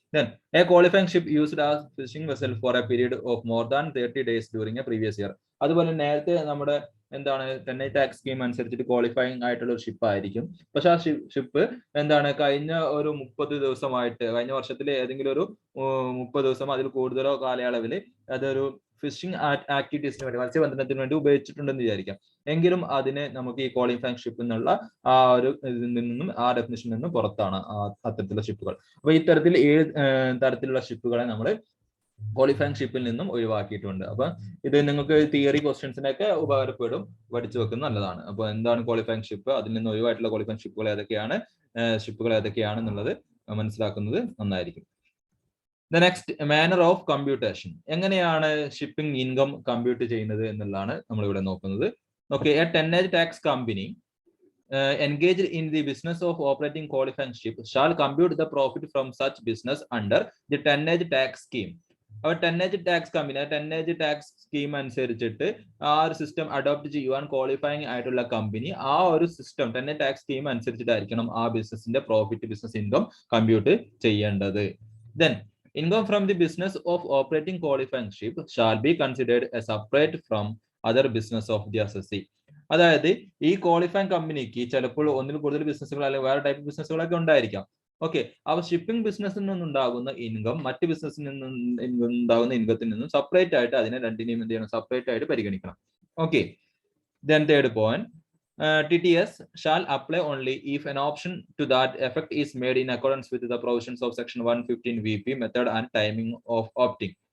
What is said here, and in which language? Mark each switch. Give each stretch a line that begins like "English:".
English: Then a qualifying ship used as fishing vessel for a period of more than 30 days during a previous year.
Malayalam: അതുപോലെ നേരത്തെ നമ്മുടെ എന്താണ് ടെന്നേജ് tax scheme അനുസരിച്ചിട്ട് qualifying ആയിട്ടുള്ള ഒരു ship ആയിരിക്കും. പക്ഷെ ആ ഷിപ്പ് എന്താണ് കഴിഞ്ഞ ഒരു 30 ദിവസമായിട്ട്, കഴിഞ്ഞ വർഷത്തിലെ ഏതെങ്കിലും ഒരു 30 ദിവസം അതിൽ കൂടുതലോ കാലയളവിൽ അതൊരു ഫിഷിംഗ് ആക്ടിവിറ്റീസിന് വേണ്ടി, മത്സ്യബന്ധനത്തിന് വേണ്ടി ഉപയോഗിച്ചിട്ടുണ്ടെന്ന് വിചാരിക്കാം. എങ്കിലും അതിനെ നമുക്ക് ഈ ക്വാളിഫൈങ് ഷിപ്പ് എന്നുള്ള ആ ഒരു ഇതിൽ നിന്നും ആ ഡെഫിനിഷനിൽ നിന്നും പുറത്താണ് അത്തരത്തിലുള്ള ഷിപ്പുകൾ. അപ്പൊ ഇത്തരത്തിൽ 7 തരത്തിലുള്ള ഷിപ്പുകളെ നമ്മൾ ക്വാളിഫൈങ് ഷിപ്പിൽ നിന്നും ഒഴിവാക്കിയിട്ടുണ്ട്. അപ്പൊ ഇത് നിങ്ങൾക്ക് തിയറി ക്വസ്റ്റ്യൻസിനൊക്കെ ഉപകാരപ്പെടും, പഠിച്ചു വെക്കുന്നത് നല്ലതാണ്. അപ്പൊ എന്താണ് ക്വാളിഫൈങ് ഷിപ്പ്, അതിൽ നിന്ന് ഒഴിവായിട്ടുള്ള ക്വാളിഫൈങ് ഷിപ്പുകൾ ഏതൊക്കെയാണെന്നുള്ളത് മനസ്സിലാക്കുന്നത് നന്നായിരിക്കും.
English: the next, manner of computation,
Malayalam: എങ്ങനെയാണ് ഷിപ്പിംഗ് ഇൻകം കമ്പ്യൂട്ട് ചെയ്യുന്നത് എന്നുള്ളതാണ് നമ്മൾ ഇവിടെ നോക്കുന്നത്. Okay, A ടെന്നേജ് tax company
English: engaged in the business of operating qualifying ship shall compute the profit from such business under the tonnage tax scheme.
Malayalam: അപ്പോൾ ടെന്നേജ് tax company ടെന്നേജ് tax scheme അനുസരിച്ചിട്ട് ആ ഒരു system adopt ചെയ്യുവാൻ ക്വാളിഫയിങ് ആയിട്ടുള്ള company ആ ഒരു system ടെന്നേജ് tax scheme അനുസരിച്ചിട്ടായിരിക്കണം ആ ബിസിനസിന്റെ പ്രോഫിറ്റ് ബിസിനസ് ഇൻകം കമ്പ്യൂട്ട് ചെയ്യേണ്ടത്.
English: Then income from the business of operating qualifying ship shall be considered as separate from other business of the assessee.
Malayalam: അതായത് ഈ qualifying കമ്പനിക്ക് ചിലപ്പോൾ ഒന്നിൽ കൂടുതൽ ബിസിനസ്സുകൾ അല്ലെങ്കിൽ വേറെ ടൈപ്പ് ബിസിനസ്സുകളൊക്കെ ഉണ്ടായിരിക്കാം. ഓക്കെ, അപ്പോൾ ഷിപ്പിംഗ് ബിസിനസ്സിൽ നിന്നുണ്ടാകുന്ന ഇൻകം മറ്റ് ബിസിനസ്സിൽ നിന്നുണ്ടാകുന്ന ഇൻകത്തിൽ നിന്നും സെപ്പറേറ്റ് ആയിട്ട് അതിനെ രണ്ടിനെയും എന്ത് ചെയ്യണം, സെപ്പറേറ്റ് ആയിട്ട് പരിഗണിക്കണം.
English: Okay, then third point, TTS shall apply only if an option to that effect is made in accordance with the provisions of section 115 VP method and timing of opting.